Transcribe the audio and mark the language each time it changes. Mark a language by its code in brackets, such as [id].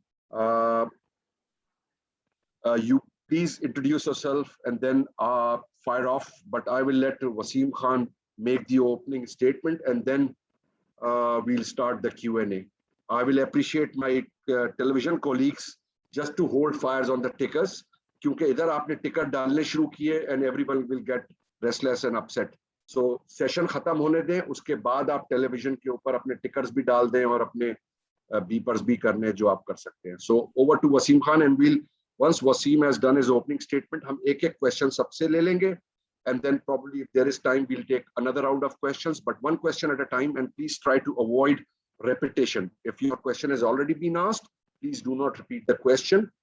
[en] Uh, you please introduce yourself and then fire off, but I will let Wasim Khan make the opening statement, and then we'll start the Q&A. I will appreciate my television colleagues just to hold fires on the tickers, [hi] क्योंकि इधर आपने टिकर डालने शुरू किए [en] and everyone will get restless and upset. [hi] So session खत्म होने दें, उसके बाद आप टेलीविजन के ऊपर अपने टिकर्स भी डाल दें और अपने beepers भी करने जो आप कर सकते हैं. [en] So over to Wasim Khan, and we'll once Wasim has done his opening statement, [hi] हम एक-एक question सबसे ले लेंगे, [en] and then probably if there is time we'll take another round of questions, but one question at a time, and please try to avoid repetition. If your question has already been asked, please do not repeat the question.